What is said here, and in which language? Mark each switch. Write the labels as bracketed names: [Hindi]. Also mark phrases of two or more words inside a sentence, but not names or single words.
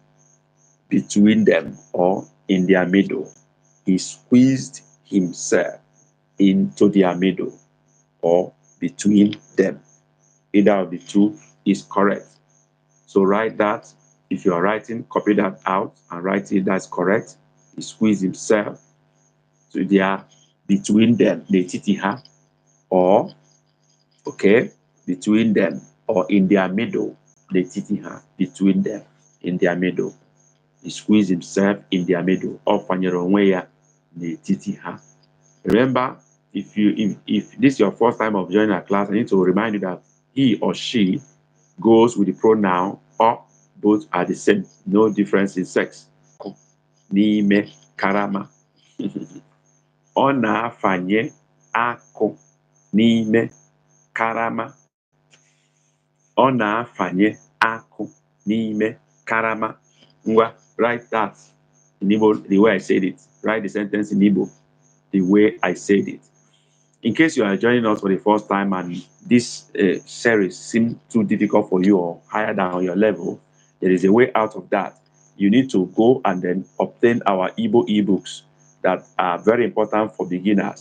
[English] Between them or in their middle. He squeezed himself into their middle or between them. Either of the two is correct. So write that. If you are writing, copy that out and write it. That's correct. He squeezed himself to their between them, [Igbo] n'etiti ha, [English] or okay, between them or in their middle, [Igbo] n'etiti ha, [English] between them, in their middle. He squeezed himself in their middle. [Igbo] Ọ fanyere onwe ya n'etiti ha. [English] Remember, if this is your first time of joining our class, I need to remind you that he or she goes with the pronoun or. Both are the same. No difference in sex. [Igbo] N'ime karama. Ọ na-afanye akụ n'ime karama. Ọ na-afanye akụ n'ime karama. Ngwa, [English] write that in Igbo the way I said it. Write the sentence in Igbo the way I said it. In case you are joining us for the first time and this series seems too difficult for you or higher than your level, there is a way out of that. You need to go and then obtain our Igbo ebooks that are very important for beginners.